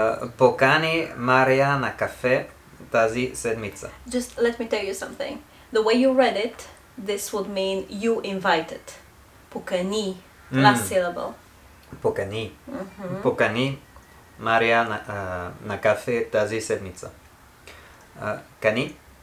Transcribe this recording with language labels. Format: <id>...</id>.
<bg>Покани Мария на кафе тази седмица.</bg> <en>Just let me tell you something. The way you read it, this would mean you invited. Покани, last syllable.</en> <bg>Покани. Покани Мария на кафе тази седмица. Кани.</bg>